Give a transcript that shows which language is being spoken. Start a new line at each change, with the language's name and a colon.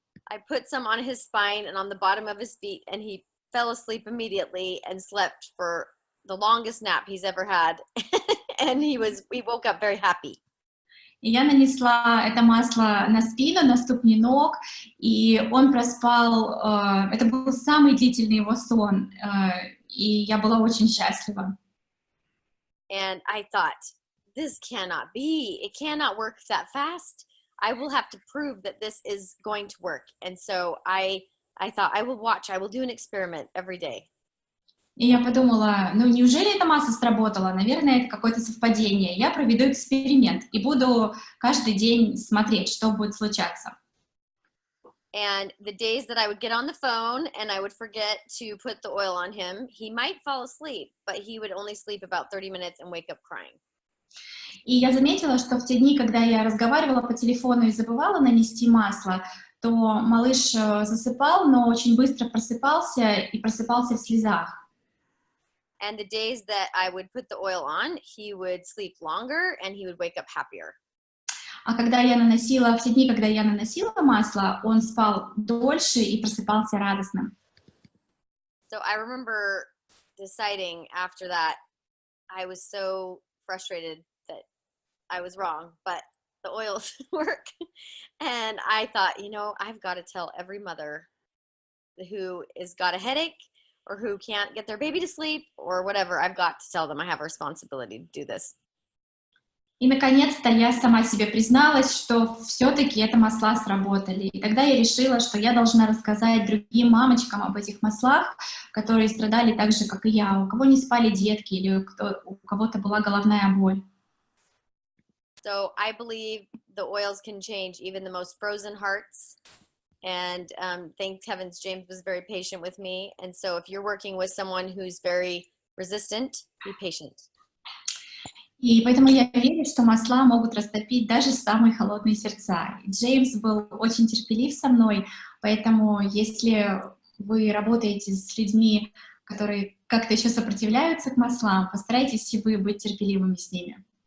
English: I put some on his spine and on the bottom of his feet, and he fell asleep immediately and slept for the longest nap he's ever had. And he woke up very happy.
Russian: И я нанесла это масло на спину, на ступни ног, и он проспал, это был самый длительный его сон, и я была очень счастлива.
English: And I thought, this cannot be. It cannot work that fast. I will have to prove that this is going to work. And so I thought, I will do an experiment every day.
Russian: И я подумала, неужели эта масло сработала? Наверное, это какое-то совпадение. Я проведу эксперимент и буду каждый день смотреть, что будет случаться.
English: And the days that I would get on the phone and I would forget to put the oil on him, he might fall asleep, but he would only sleep about 30 minutes and wake up crying.
Russian: И я заметила, что в те дни, когда я разговаривала по телефону и забывала нанести масло, то малыш засыпал, но очень быстро просыпался и просыпался в слезах.
English: And the days that I would put the oil on, he would sleep longer and he would wake up happier.
Russian: А в те дни, когда я наносила масло, он спал дольше и просыпался радостным.
English: So I remember deciding after that, I was so frustrated that I was wrong, but the oils work. And I thought, I've got to tell every mother who has got a headache or who can't get their baby to sleep or whatever, I've got to tell them I have a responsibility to do this.
Russian: И, наконец-то, я сама себе призналась, что все-таки это масла сработали. И тогда я решила, что я должна рассказать другим мамочкам об этих маслах, которые страдали так же, как и я, у кого не спали детки или у кого-то была головная боль.
English: So I believe the oils can change even the most frozen hearts. And thank heavens James was very patient with me. And so if you're working with someone who's very resistant, be patient.
Russian: И поэтому я верю, что масла могут растопить даже самые холодные сердца. И Джеймс был очень терпелив со мной, поэтому если вы работаете с людьми, которые как-то еще сопротивляются к маслам, постарайтесь и вы быть терпеливыми с ними.